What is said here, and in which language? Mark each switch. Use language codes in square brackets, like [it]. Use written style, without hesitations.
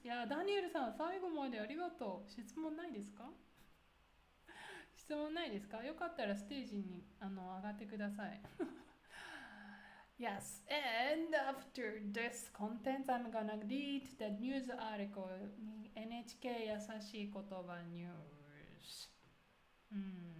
[ja] いや、ダニエルさん、最後までありがとう。質問ないですか？質問ないですか？よかったらステージに上がってください。 [en] Yes, and after this content, I'm gonna read the news article. [ja] NHK 優しい言葉ニュース。